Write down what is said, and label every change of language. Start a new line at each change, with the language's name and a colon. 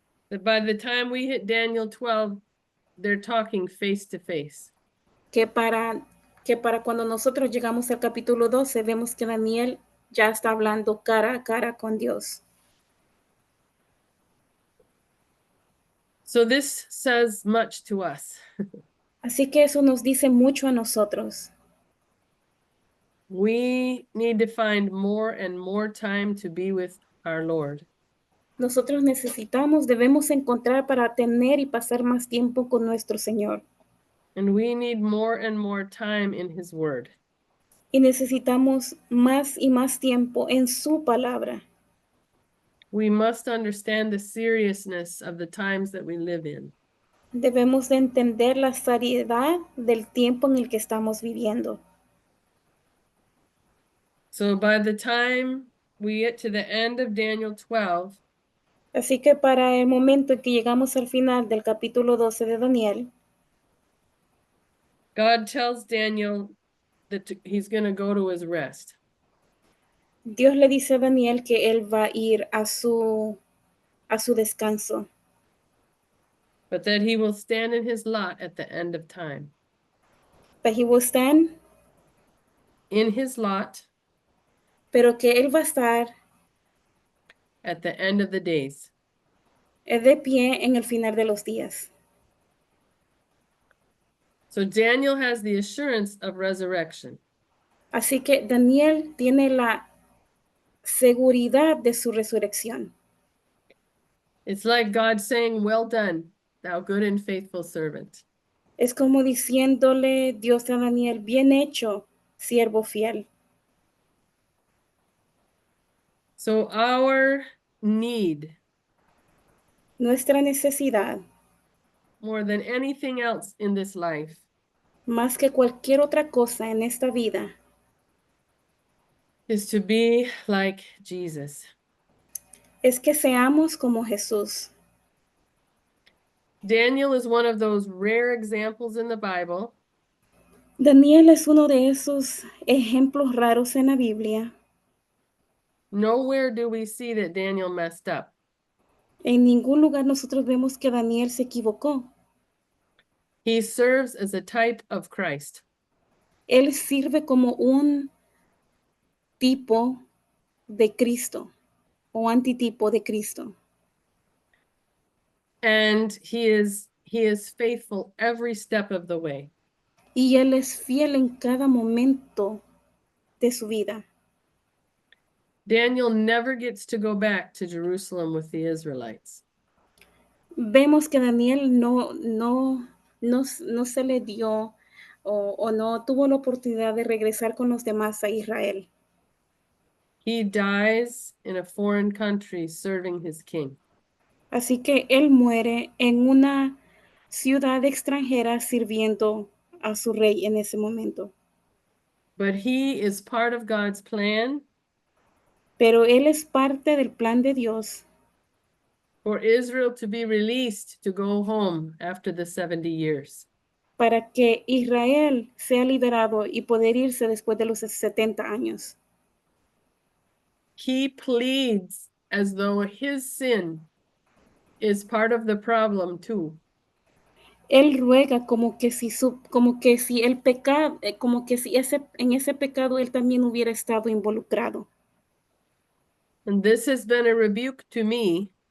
English: that by the time we hit Daniel 12, they're talking face to face.
Spanish: que para cuando nosotros llegamos al capítulo 12 vemos que Daniel ya está hablando cara a cara con Dios.
English: So this says much to us.
Spanish: Así que eso nos dice mucho a nosotros.
English: We need to find more and more time to be with our Lord.
Spanish: Nosotros debemos encontrar para tener y pasar más tiempo con nuestro Señor.
English: And we need more and more time in His Word.
Spanish: Y necesitamos más y más tiempo en su palabra.
English: We must understand the seriousness of the times that we live in.
Spanish: Debemos de entender la seriedad del tiempo en el que estamos viviendo.
English: So by the time we get to the end of Daniel 12,
Spanish: Así que para el momento en que llegamos al final del capítulo 12 de Daniel,
English: God tells Daniel that he's going to go to his rest.
Spanish: Dios le dice a Daniel que él va a ir a su descanso,
English: But that he will stand in his lot at the end of time. that he will stand, In his lot
Spanish: pero que él va a estar
English: at the end of the days.
Spanish: de pie en el final de los días.
English: So Daniel has the assurance of resurrection.
Spanish: Así que Daniel tiene la seguridad de su resurrección.
English: It's like God saying, "Well done, thou good and faithful servant."
Spanish: Es como diciéndole Dios a Daniel, bien hecho, siervo fiel.
English: So our need,
Spanish: Nuestra necesidad,
English: more than anything else in this life,
Spanish: más que cualquier otra cosa en esta vida,
English: is to be like Jesus.
Spanish: es que seamos como Jesús.
English: Daniel is one of those rare examples in the Bible
Spanish: Daniel es uno de esos ejemplos raros en la Biblia.
English: Nowhere do we see that Daniel messed up.
Spanish: En ningún lugar nosotros vemos que Daniel se equivocó.
English: He serves as a type of Christ.
Spanish: Él sirve como un tipo de Cristo o antitipo de Cristo.
English: And he is faithful every step of the way.
Spanish: Y él es fiel en cada momento de su vida.
English: Daniel never gets to go back to Jerusalem with the Israelites.
Spanish: Vemos que Daniel no se le dio o no tuvo la oportunidad de regresar con los demás a Israel.
English: He dies in a foreign country serving his king.
Spanish: Así que él muere en una ciudad extranjera sirviendo a su rey en ese momento.
English: But he is part of God's plan
Spanish: Pero él es parte del plan de Dios
English: for Israel to be released to go home after the 70 years.
Spanish: para que Israel sea liberado y poder irse después de los 70 años.
English: He pleads as though his sin is part of the problem too.
Spanish: Él ruega como que si el pecado, como que si en ese pecado él también hubiera estado involucrado.
English: And this has been a rebuke to me